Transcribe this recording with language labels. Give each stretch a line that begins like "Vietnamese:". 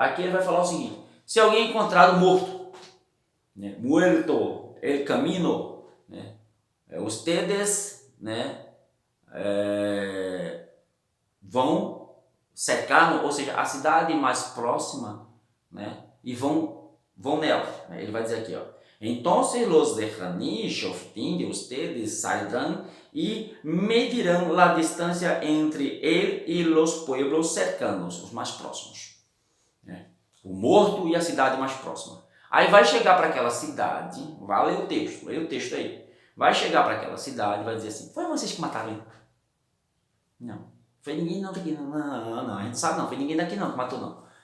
Portuguese: Aqui ele vai falar o seguinte: se alguém é encontrado morto, né?
Spanish: Muerto el camino, né? Ustedes, né?
Portuguese: Vão cercar, ou seja, a cidade mais próxima, né? E vão nela. Ele vai dizer aqui, ó.
Spanish: Entonces los de Haní, Shoftim, de ustedes saldrán y medirán la distancia entre él y los pueblos cercanos,
Portuguese: os mais próximos. O morto e a cidade mais próxima. Aí vai chegar para aquela cidade, vai ler o texto aí. Vai chegar para aquela cidade e vai dizer assim: foi vocês que mataram ele? Não. Foi ninguém não daqui, não, a gente sabe não, foi ninguém daqui não que matou não.